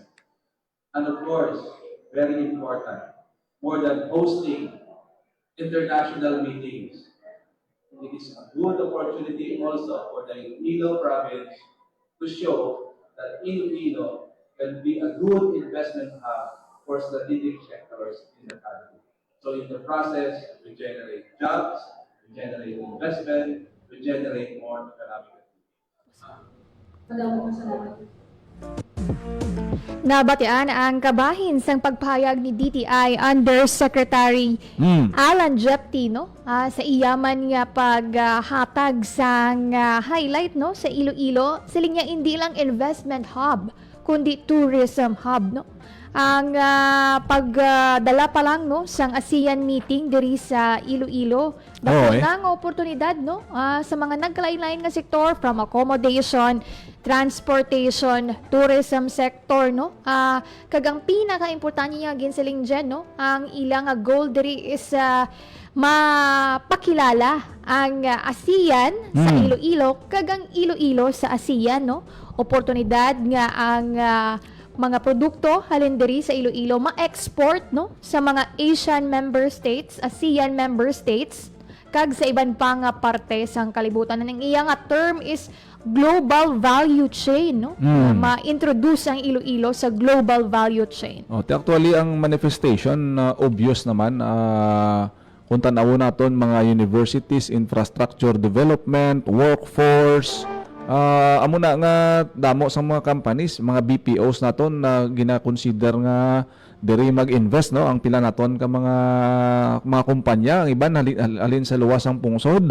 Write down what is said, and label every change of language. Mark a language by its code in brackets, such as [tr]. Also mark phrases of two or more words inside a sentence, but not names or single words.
[en] And of course, very important, more than hosting international meetings, it is a good opportunity also for the Iloilo province to show that Iloilo can be a good investment hub for strategic sectors in the country. So in the process, we generate jobs, we generate investment, we generate more economic activity. [hil] Nabatian ang kabahin sang pagpahayag ni DTI Undersecretary Alan Japti no sa iyaman nga paghatag sang highlight no sa Iloilo siling niya hindi lang [en] investment hub [hil] kundi [en] tourism hub [hil] no. Ang pagdala pa lang no sang ASEAN meeting diri sa Iloilo dako nga oportunidad no sa mga nagkalain-lain nga sektor [en] from accommodation, transportation, tourism sector [hil] no kagang pinaka-importante niya ginsiling dyan no ang ilang goal diri is mapakilala ang ASEAN sa Iloilo kagang Iloilo sa ASEAN no oportunidad nga ang mga produkto halin diri sa Iloilo ma-export no sa mga [en] Asian member states, ASEAN member states [hil] kag sa iban pa nga parte sang kalibutan. Ang iya nga term is [en] global value chain [hil] no. Ma-introduce ang Iloilo sa [en] global value chain. [hil] Actually, ang manifestation, obvious naman, kung tanaw naton mga universities, [en] infrastructure development, [hil] workforce, amo na nga damo sa mga companies, mga BPOs naton na gina-consider nga diri mag-invest no ang pila naton ka mga kumpanya, ang iban halin sa luwas ang pungsod.